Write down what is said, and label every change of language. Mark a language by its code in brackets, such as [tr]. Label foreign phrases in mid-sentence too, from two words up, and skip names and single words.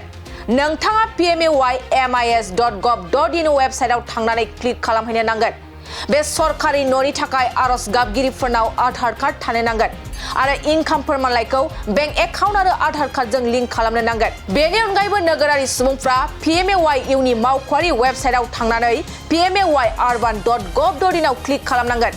[brx] नोंथाङा pmay.mis.gov.in वेबसाइटआव थांनानै क्लिक खालामहैनो नांगोन। बे सरकारि न'नि थाखाय आर'ज गाबगिरिफोरनाव आधार कार्ड थानो नांगोन आरो इनकाम फोरमानलाइखौ [en] bank account [brx] आरो आधार कार्डजों लिंक खालामनो नांगोन। बेनि अनगायैबो नोगोरारि सुबुंफ्रा Pmay नि मावख'आरि वेबसाइटआव थांनानै pmay.urban.gov.in आव क्लिक खालामनांगोन।